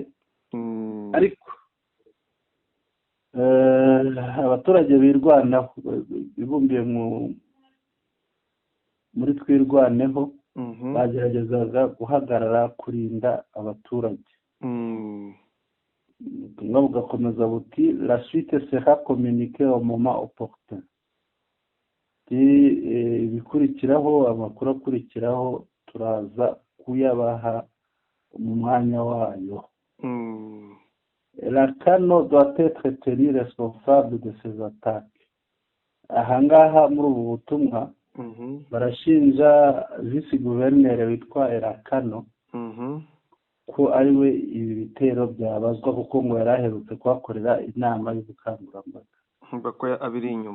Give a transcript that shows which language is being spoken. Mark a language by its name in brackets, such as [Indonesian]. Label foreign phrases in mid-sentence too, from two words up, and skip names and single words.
[Kinyarwanda] Ariko abaturage birwanaho bibumbiye muri Twirwaneho bageragezaga guhagarara kurinda abaturage. Ubutumwa bugakomeza buti [French] la suite sera communiquée au moment opportun. [Kinyarwanda] Ibikurikiraho, amakuru akurikiraho turaza kuyabaha mu mwanya wayo. [French] Elakano doit être tenu responsable de ces attaques. [Kinyarwanda] Ahangaha muri ubu butumwa barashinja vice-gouverneur witwa Elakano ko ari we ibi bitero byabazwa, kuko ngo yari aherutse kuhakorera inama y'ubukangurambaga. Ko abiri inyuma